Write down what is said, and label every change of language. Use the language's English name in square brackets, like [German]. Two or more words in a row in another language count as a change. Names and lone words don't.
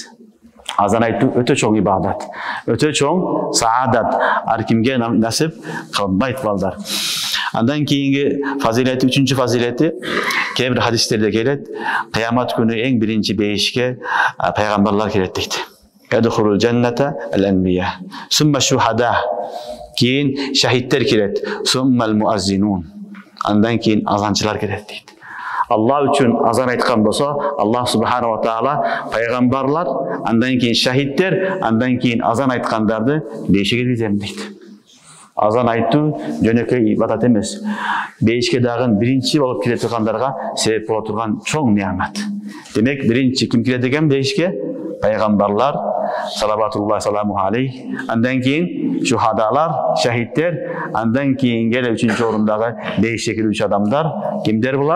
[Kyrgyz] Азан айтуу өтө чоң ибадат, өтө чоң саадат. Ар кимге насип кылбайт балдар. Андан кийинги фазилети, үчүнчү фазилети, кээ бир хадистерде келет, кыямат күнү эң биринчи бейишке пайгамбарлар келет дейт. [Arabic] يدخل الجنة الأنبياء ثم الشهداء, [Kyrgyz] кийин шахидтер келет, [Arabic] ثم المؤذنون, [Kyrgyz] андан кийин азанчылар келет дейт. Аллах үчүн азан айткан болсо, Аллах [Arabic] سبحانه وتعالى [Kyrgyz] пайгамбарлар, андан кийин шахидтер, андан кийин азан айткандарды бейишке киргизем дейт. Азан айтуу жөнөкөй ибадат эмес. Бейишке дагы биринчи болуп кире тургандарга себеп боло турган чоң неамат. Демек, биринчи ким кирет экен бейишке? Пайгамбарлар, [Arabic] صلوات الله وسلامه عليه, [Kyrgyz] андан кийин шухадалар, шахидтер, андан кийин келе үчүнчү орундагы бейишке кирүүчү адамдар, кимдер булар?